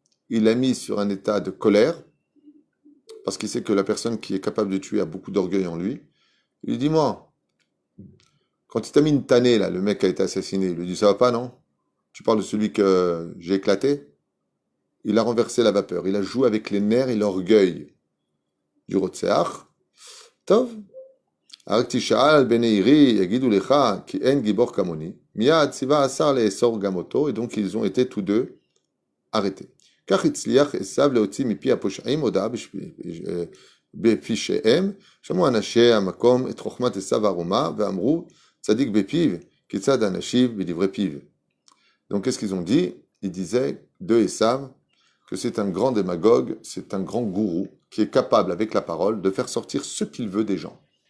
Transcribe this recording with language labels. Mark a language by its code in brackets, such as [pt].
[fr] Il l'a mis sur un état de colère, parce qu'il sait que la personne qui est capable de tuer a beaucoup d'orgueil en lui. Il lui dit, moi, quand il t'a mis une tannée, là, le mec qui a été assassiné, il lui dit, ça va pas, non? Tu parles de celui que j'ai éclaté? Il a renversé la vapeur. Il a joué avec les nerfs et l'orgueil du Rotseach. [he] Tov. רק תשאל על בני עירי, יגידו לך, כי אין גיבור כמוני. מיד ציווה השר לאסור גם אותו, [fr] et donc ils ont été tous deux arrêtés. [he] כך הצליח עשיו להוציא מפי הפושעים הודעה בפישיהם, שמעו אנשי המקום את חוכמת עשיו הערומה, ואמרו, צדיק בפיו, כיצד אנשיו בדברי פיו. [fr] Donc qu'est-ce qu'ils ont dit? Ils disaient de Esav que c'est un grand démagogue, c'est un grand gourou, qui est capable avec la parole de faire sortir ce qu'il veut des gens.